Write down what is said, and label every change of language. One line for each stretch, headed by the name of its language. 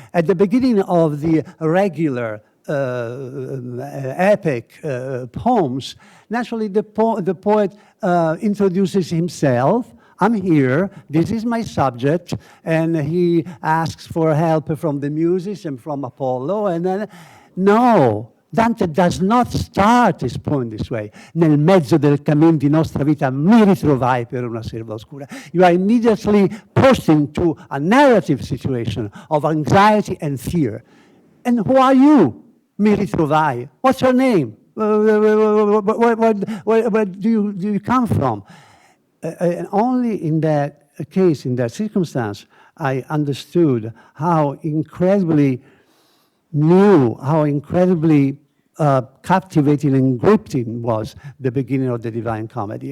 English: At the beginning of the regular epic poems, naturally the poet introduces himself. I'm here, this is my subject, and he asks for help from the Muses and from Apollo, and then, no, Dante does not start his poem this way.
Italian: Nel mezzo del cammin di nostra vita mi ritrovai per una selva oscura.
English: You are immediately pushed into a narrative situation of anxiety and fear. And who are you?
Italian: Mi ritrovai.
English: What's your name? Where do you come from? And only in that case, in that circumstance, I understood how incredibly new, how incredibly captivating and gripping was the beginning of the Divine Comedy.